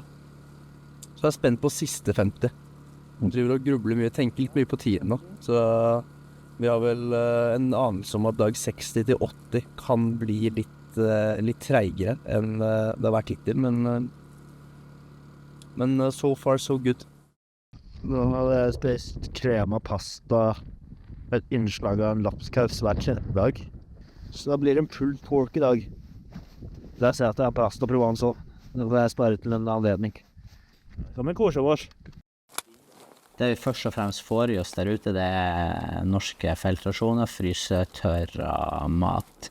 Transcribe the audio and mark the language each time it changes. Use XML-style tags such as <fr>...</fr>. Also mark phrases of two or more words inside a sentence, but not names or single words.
<no>Så jeg er spent på siste 50. Jeg driver og grubler mye, tenker litt mye på tiden nå. Så vi har vel en anelse om at dag 60 til 80 kan bli litt treigere enn det har vært hittil, men</no> <en>so far so good.</en> <no>Nå hadde jeg spist krema pasta, et innslag av en lapskaus hver 3. dag. Så da blir det en pulled pork i dag. Der ser jeg at det er pasta Provence også. Det får jeg spare til en anledning. Som en korsevårs. Det vi først og fremst får i oss der ute, det er norske feltrasjoner, frysetørra mat.</no>